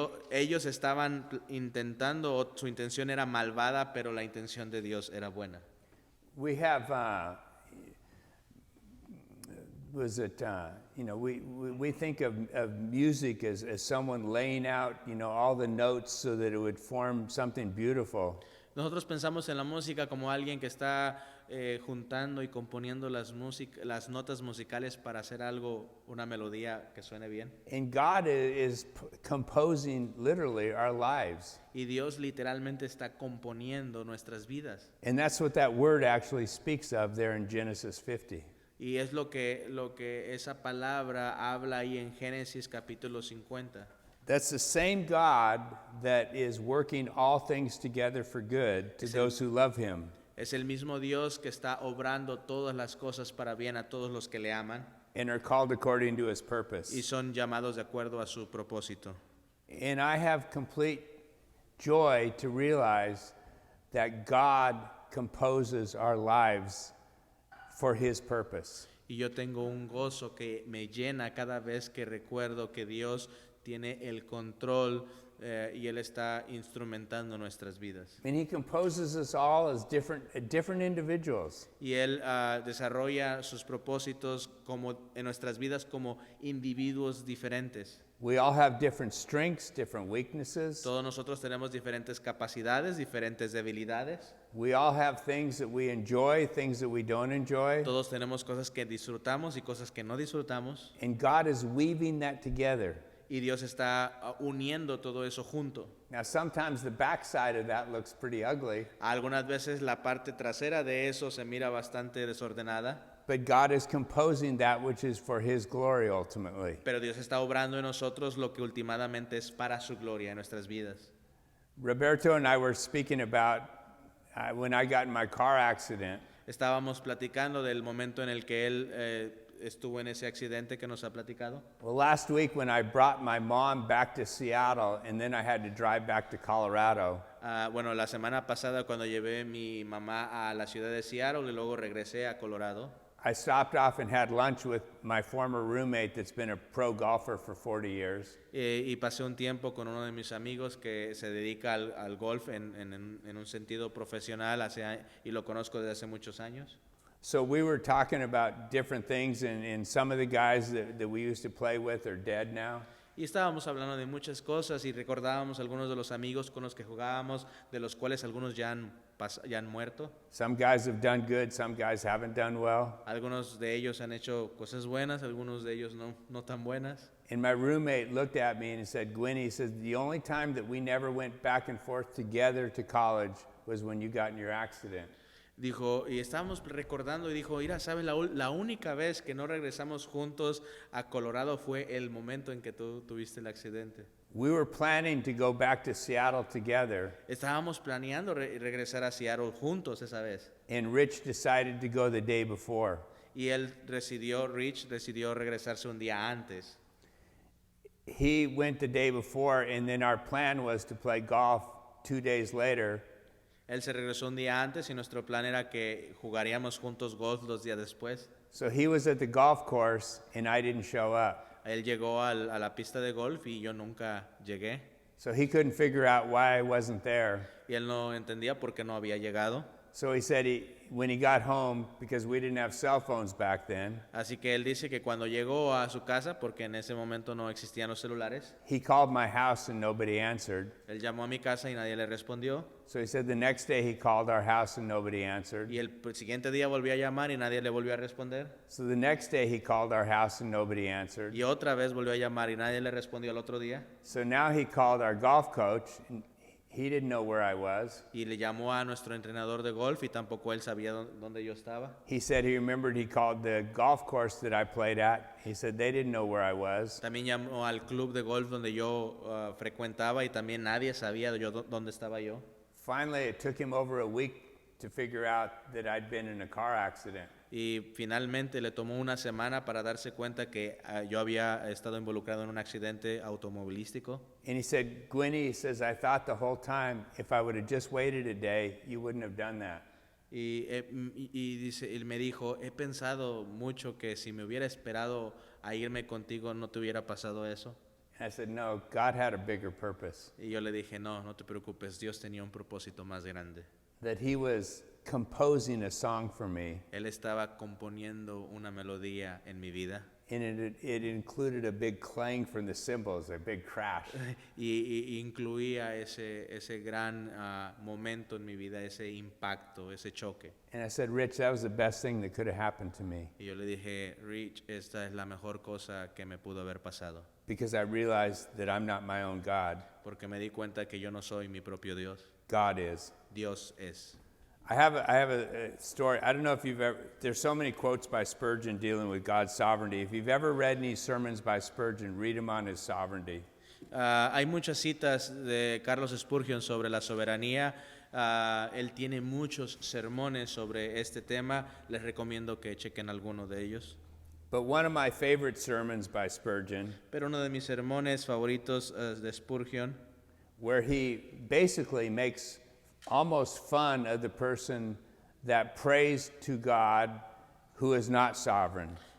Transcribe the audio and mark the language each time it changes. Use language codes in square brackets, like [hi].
[es] Ellos estaban intentando, su intención era malvada, pero la intención de Dios era buena. [en] We have we think of music as someone laying out, all the notes so that it would form something beautiful. [es] Nosotros pensamos en la música como alguien que está juntando y componiendo las notas musicales para hacer algo, una melodía que suene bien. [en] And God is composing literally our lives. [es] Y Dios literalmente está componiendo nuestras vidas. [en] And that's what that word actually speaks of there in Genesis 50. [es] Y es lo que esa palabra habla ahí en Génesis capítulo 50. [en] That's the same God that is working all things together for good to those who love him. [es] Es el mismo Dios que está obrando todas las cosas para bien a todos los que le aman. [en] And are called according to his purpose. [es] Y son llamados de acuerdo a su propósito. [en] And I have complete joy to realize that God composes our lives for his purpose. [es] Y yo tengo un gozo que me llena cada vez que recuerdo que Dios tiene el control y él está instrumentando nuestras vidas. [en] And he composes us all as different individuals. [es] Y él desarrolla sus propósitos en nuestras vidas como individuos diferentes. [en] We all have different strengths, different weaknesses. [es] Todos nosotros tenemos diferentes capacidades, diferentes debilidades. [en] We all have things that we enjoy, things that we don't enjoy. [es] Todos tenemos cosas que disfrutamos y cosas que no disfrutamos. [en] And God is weaving that together. [es] Y Dios está uniendo todo eso junto. [en] Now sometimes the backside of that looks pretty ugly. [es] Algunas veces la parte trasera de eso se mira bastante desordenada. [en] But God is composing that which is for his glory ultimately. [es] Pero Dios está obrando en nosotros lo que últimamente es para su gloria en nuestras vidas. [en] Roberto and I were speaking about when I got in my car accident. [es] Estábamos platicando del momento en el que él estuvo en ese accidente que nos ha platicado. [en] Well, last week when I brought my mom back to Seattle and then I had to drive back to Colorado. [es] Bueno, la semana pasada cuando llevé mi mamá a la ciudad de Seattle y luego regresé a Colorado. [en] I stopped off and had lunch with my former roommate that's been a pro golfer for 40 years. [es] Y pasé un tiempo con uno de mis amigos que se dedica al golf en un sentido profesional y lo conozco desde hace muchos años. [en] So we were talking about different things, and some of the guys that we used to play with are dead now. [es] Y estábamos hablando de muchas cosas y recordábamos algunos de los amigos con los que jugábamos, de los cuales algunos ya han muerto. [en] Some guys have done good, some guys haven't done well. [es] Algunos de ellos han hecho cosas buenas, algunos de ellos no tan buenas. [en] And my roommate looked at me and he said, Gwynny, he said, the only time that we never went back and forth together to college was when you got in your accident. [es] Dijo, y estábamos recordando y dijo, mira, ¿sabes? La única vez que no regresamos juntos a Colorado fue el momento en que tú tuviste el accidente. [en] We were planning to go back to Seattle together, [es] Estábamos planeando regresar a Seattle juntos esa vez. [en] and Rich decided to go the day before. [es] Y Rich decidió regresarse un día antes. [en] He went the day before, and then our plan was to play golf 2 days later. [es] Él se regresó un día antes y nuestro plan era que jugaríamos juntos golf 2 días después. [en] So he was at the golf course, and I didn't show up. [es] Él llegó a la pista de golf y yo nunca llegué. [en] So he couldn't figure out why I wasn't there. [es] Y él no entendía por qué no había llegado. [en] So he said when he got home, because we didn't have cell phones back then, [es] Así que él dice que cuando llegó a su casa, porque en ese momento no existían los celulares, [en] he called my house and nobody answered. [es] él llamó a mi casa y nadie le respondió. [en] So he said the next day he called our house and nobody answered. [es] Y el siguiente día volvió a llamar y nadie le volvió a responder. [en] So the next day he called our house and nobody answered. [es] Y otra vez volvió a llamar y nadie le respondió al otro día. [en] So now he called our golf coach, and he didn't know where I was. [es] Y le llamó a nuestro entrenador de golf y tampoco él sabía dónde yo estaba. [en] He said he remembered he called the golf course that I played at. He said they didn't know where I was. [es] También llamó al club de golf donde yo frecuentaba y también nadie sabía dónde estaba yo. [en] Finally, it took him over a week to figure out that I'd been in a car accident. [es] Y finalmente le tomó una semana para darse cuenta que yo había estado involucrado en un accidente automovilístico. [en] And he said, Gwynny, he says, I thought the whole time if I would have just waited a day, you wouldn't have done that. [es] Dice, él me dijo, he pensado mucho que si me hubiera esperado a irme contigo no te hubiera pasado eso. [en] And I said, no, God had a bigger purpose. [es] Y yo le dije, no te preocupes, Dios tenía un propósito más grande. [en] That he was composing a song for me. [es] Él estaba componiendo una melodía en mi vida. [en] And it included a big clang from the cymbals, a big crash. [es] Y incluía ese gran momento en mi vida, ese impacto, ese choque. [en] And I said, Rich, that was the best thing that could have happened to me. [es] Y yo le dije, Rich, esta es la mejor cosa que me pudo haber pasado. [en] Because I realized that I'm not my own God. [es] Porque me di cuenta que yo no soy mi propio Dios. [en] God is. [es] Dios es. [en] I have a story. I don't know if you've ever, there's so many quotes by Spurgeon dealing with God's sovereignty. If you've ever read any sermons by Spurgeon, read them on his sovereignty. [es] Hay muchas citas de Carlos Spurgeon sobre la soberanía. Él tiene muchos sermones sobre este tema. Les recomiendo que chequen alguno de ellos. [en] But one of my favorite sermons by Spurgeon, [es] Pero uno de mis sermones favoritos de Spurgeon, [en] where he basically makes almost fun of the person that prays to God who is not sovereign.